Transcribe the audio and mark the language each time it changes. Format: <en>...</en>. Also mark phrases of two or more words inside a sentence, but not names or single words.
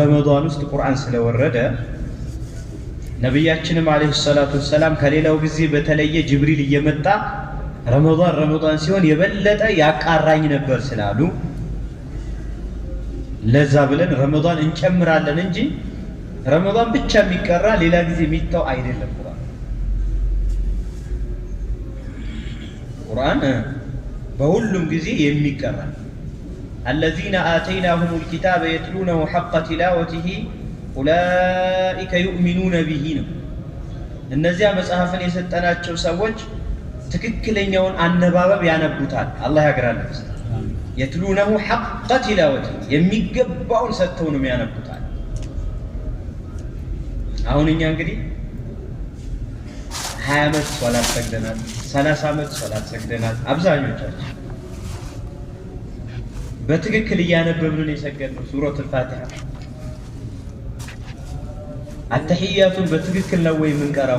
<am>በረመዳን ውስጥ ቁርአን ስለወረደ ነብያችንም</am> <ar>عليه الصلاة والسلام</ar> <am>ከሌላው ጊዜ በተለየ ጅብሪል እየመጣ ረመዳን ሲሆን የበለጠ ያቃራኝ ነበር ስላሉ ለዛ ብለን ረመዳን እንጨምራለን እንጂ ረመዳን ብቻ የሚቀራ ሌላ ጊዜ የሚተው አይደለም። ቁርአን በሁሉም ጊዜ የሚቀራ</am> <ar>الذين آتيناهم الكتاب يتلونه حق تلاوته أولئك يؤمنون به</ar> <am>ነው። እነዚያ መጽሐፍን የሰጠናቸው ሰዎች ትክክለኛውን አነባበብ ያነቡታል። አላህ ያግራልህ።</am> <ar>يتلونه حق تلاوته</ar> <am>የሚገባውን ሰጥተው ነው ያነቡታል። አሁን እኛ እንግዲህ 20 ዓመት ሶላት ሰግደናል፣ 30 ዓመት ሶላት ሰግደናል። አብዛኞቻችን በትክክል እያነበብን የሰገድነው ሱረቱል ፋቲሃ አተህያቱን በትክክል ነው ወይ የምንቀራው?</am>